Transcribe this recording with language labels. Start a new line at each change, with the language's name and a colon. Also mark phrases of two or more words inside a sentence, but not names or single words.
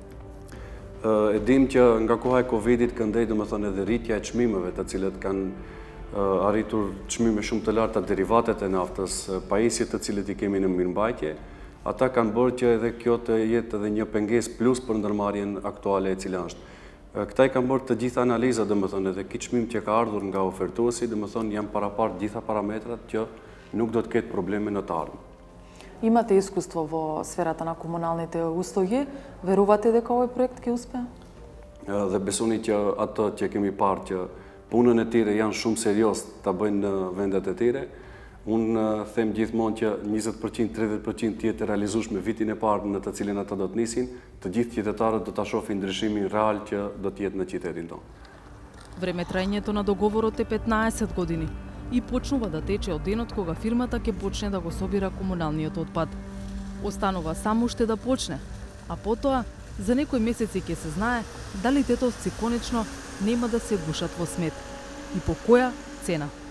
Albanian: E dim që nga koha e Covidit këndej domethënë edhe rritja e çmimeve të cilët kanë arritur çmime shumë të larta derivatet e naftës, pajisjet të cilët i kemi në mirëmbajtje, ata kanë bërë që edhe kjo të jetë edhe një pengesë plus për ndërmarrjen aktuale e cila është. Këta i kam bërë të gjitha analiza, domethënë edhe kiç çmim që ka ardhur nga ofertuesi, domethënë janë parapar gjitha parametrat që nuk do të ketë probleme në të ardhmen.
Macedonian: Имате искуство во сферата на комуналните услуги, верувате дека овој проект ќе успее?
Albanian: Dhe besoni që ato që kemi parë që punën e tyre janë shumë serios ta bëjnë në vendet e tyre. Unë them gjithmonë që 20%, 30% të jetë realizueshme vitin e parë në të cilin ata do të nisin, të gjithë qytetarët do ta shohin ndryshimin real që do të jetë në qytetin tonë.
Macedonian: Времетрајањето на договорот е 15 години и почнува да тече од денот кога фирмата ќе почне да го собира комуналниот отпад. Останува само уште да почне, а потоа за некои месеци ќе се знае дали тетовци конечно нема да се гушат во смет и по која цена.